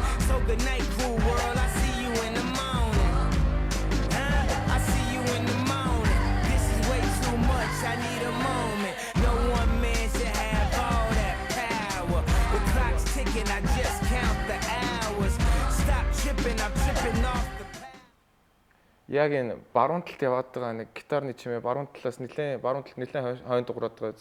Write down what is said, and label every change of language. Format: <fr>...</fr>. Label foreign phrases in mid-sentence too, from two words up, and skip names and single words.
<en>So good night, cool world, I see you in the morning. I see you in the morning. This is way too much, I need a moment. No one man should have all that power. The clock's ticking, I just count the hours. Stop tripping, I'm tripping off the power.</en> <mn>Яг энэ баруун талд яваад байгаа нэг гитарны чимээ баруун талаас нэлээд хойно дуурайд байгаа.</mn>